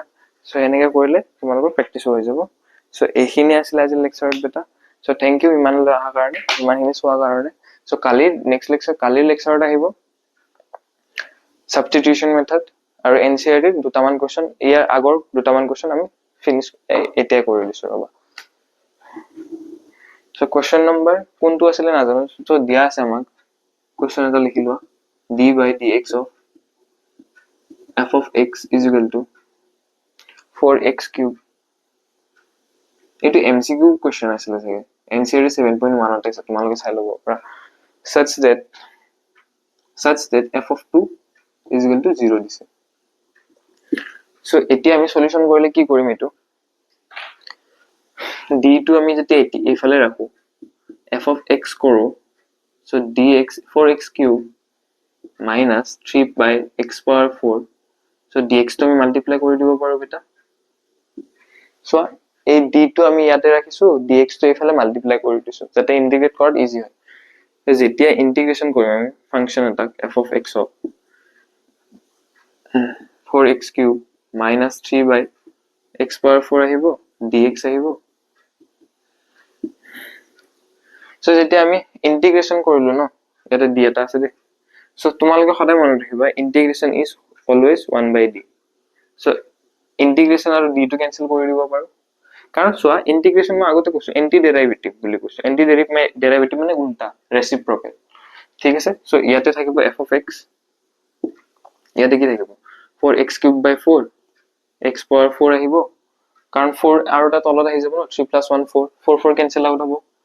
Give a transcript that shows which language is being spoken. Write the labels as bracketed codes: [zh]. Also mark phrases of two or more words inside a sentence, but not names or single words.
[as] so এনেকৈ কৰিলে তোমালোকৰ প্ৰেক্টিস হৈ যাব so এইখিনি আছিল আজি লেকচাৰত বেটা [en] so thank you [as] ইমান অহাৰ কাৰণে ইমানখিনি চোৱাৰ কাৰণে so কালি [en] next lecture [as] কালিৰ লেকচাৰত আহিব [en] substitution method [as] আৰু NCERT দুটামান কোৱেশ্চন ইয়াৰ আগৰ দুটামান কোৱেশ্চন আমি ফিনিশ এতিয়া কৰি দিছো ৰবা [en] so question number [as] কোনটো আছিল নাজানো so দিয়া আছে আমাক question এটা লিখি লোৱা [en] d by dx of f of x is equal to 4x cube [as] এটো [en] MCQ question [as] আছিল চাগে NCERT 7.1 আছে তোমালোকে চাই ল'ব পাৰা [en] such that f of 2 is equal to 0 [as] দিছে সো এতিয়া আমি সলিউশন কৰিলে কি কৰিম এটো d টো আমি যেতিয়া এইফালে ৰাখো [en] f of x [as] কৰো সো [en] dx 4x cube minus 3 by x power 4 [as] সো dx টো আমি মাল্টিপ্লাই কৰি দিব পাৰো বেটা সো এই d টো আমি ইয়াতে ৰাখিছো dx টো এইফালে মাল্টিপ্লাই কৰি দিছো যাতে ইন্টিগ্ৰেট কৰাত ইজি হয় যেতিয়া ইন্টিগ্ৰেশন কৰিম আমি ফাংশন এটাক [en] f of x 4x cube minus 3 by x power 4 [as] আহিব dx আহিব সো যেতিয়া আমি ইন্টিগ্ৰেশন কৰিলো ন এটা d এটা আছে দে সো তোমালোকে সদায় মনত ৰাখিবা [en] integration is always 1 by d [as] সো ইন্টিগ্ৰেশন আৰু d টো ক্যান্সেল কৰি দিব পাৰো কাৰণ সোয়া ইন্টিগ্ৰেশন মই আগতে কৈছো [en] anti derivative [as] বুলি কৈছো [en] anti derivative [as] মানে উল্টা ৰেচিপ্ৰকেল ঠিক আছে সো ইয়াতে থাকিব [en] f of x [as] ইয়াতে কি থাকিব [en] 4x cube by 4 x power 4 [as] আহিব কাৰণ 4 আৰু এটা তলত আহি যাব ন [en] 3 plus 1 4 4 4 cancel out [as] হ'ব